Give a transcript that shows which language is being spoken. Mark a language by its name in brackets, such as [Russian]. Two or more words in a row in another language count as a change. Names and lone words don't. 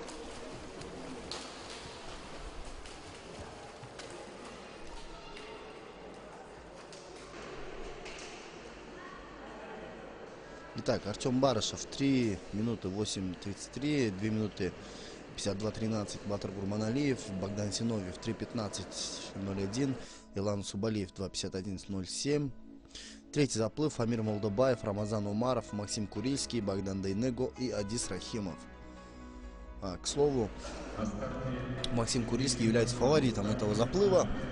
[Russian] Итак, Артем Барышев 3 минуты 8:33, 2 минуты 52:13 Батыр Гурманалиев, Богдан Зиновьев 3:15:01, Илан Субалиев 2:51:07. Третий заплыв Амир Молдобаев, Рамазан Умаров, Максим Курильский, Богдан Дейнего и Адис Рахимов. К слову, Максим Курильский является фаворитом этого заплыва.